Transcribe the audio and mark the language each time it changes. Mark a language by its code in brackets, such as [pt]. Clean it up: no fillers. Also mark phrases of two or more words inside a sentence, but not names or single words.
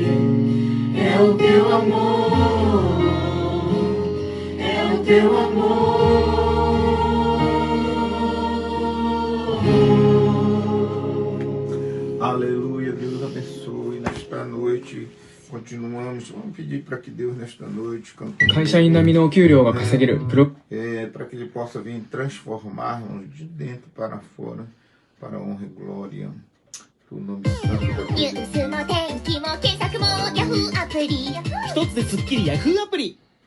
[pt] É o teu amor. É o teu amor. Aleluia, Deus abençoe nesta noite. Continuamos, vamos pedir para que Deus nesta noite [ja] 会社員並みのお給料が稼げるプロ [pt] para que Ele possa vir transformar-nos de dentro para fora, para a honra e glória do nome santo da [ja] ニュースの天気も検索もヤフーアプリ一つですっきりヤフーアプリ